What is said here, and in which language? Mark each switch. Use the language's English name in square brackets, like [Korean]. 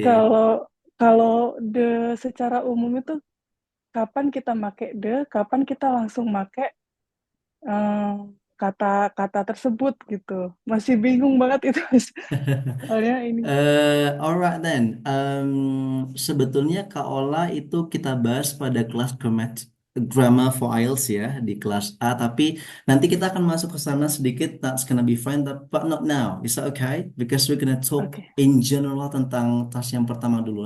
[Indonesian] kalau kalau de secara umum itu kapan kita pakai de, kapan kita langsung pakai eh, kata-kata tersebut gitu. Masih bingung banget itu Mas. Soalnya ini. [English] Alright then. [Indonesian] Sebetulnya Kak Ola itu kita bahas pada kelas grammar for IELTS ya di kelas A. Tapi nanti kita akan masuk ke sana sedikit. [English] That's gonna be fine, but not now. Is that okay? Because we're gonna talk [Indonesian] Oke. [English] in general [Indonesian] tentang tas yang pertama dulu.